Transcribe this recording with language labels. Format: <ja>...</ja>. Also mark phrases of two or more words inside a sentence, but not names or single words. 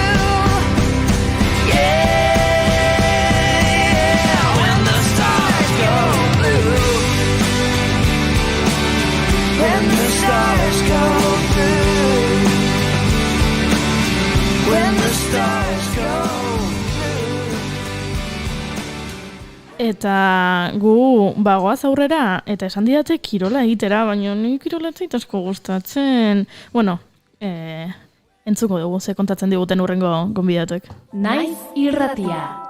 <en>Yeah, when the stars go blue, when the stars go blue, when the stars go blue.</en> <eu>Eta gu bagoaz aurrera, eta esan didate kirola egitera, baina ni kirola ez zait asko gustatzen. Bueno, entzuko dugu, ze kontatzen diguten urrengo gonbidatek. Naiz irratia.</eu>